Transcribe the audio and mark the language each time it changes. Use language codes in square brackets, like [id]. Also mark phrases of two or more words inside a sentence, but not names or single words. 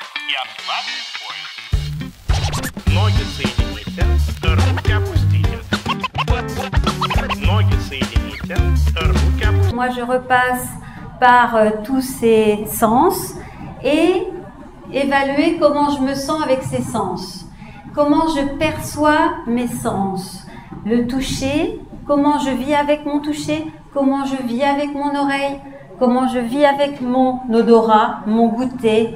[ru] и отправить в поезд. Ноги соедините, руки опустите. Ноги соедините, руки опустите. [fr] Moi, je repasse par tous ces sens et évaluer comment je me sens avec ces sens. Comment je perçois mes sens. Le toucher, comment je vis avec mon toucher, comment je vis avec mon oreille, comment je vis avec mon odorat, mon goûter.